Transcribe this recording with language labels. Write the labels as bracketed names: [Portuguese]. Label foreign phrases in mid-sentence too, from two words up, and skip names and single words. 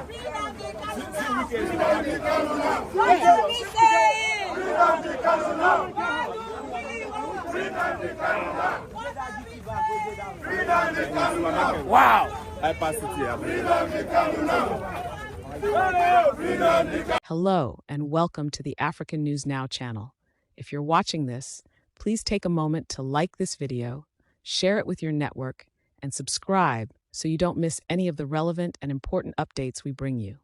[English] Free Nnamdi Kanu now! What are we saying? Free Nnamdi Kanu now! Free Nnamdi Kanu now! Free Nnamdi Kanu now! Wow! I pass it here. Free Nnamdi Kanu now! Hello, and welcome to the AfricanNews Now channel. If you're watching this, please take a moment to like this video, share it with your network, and subscribe so you don't miss any of the relevant and important updates we bring you.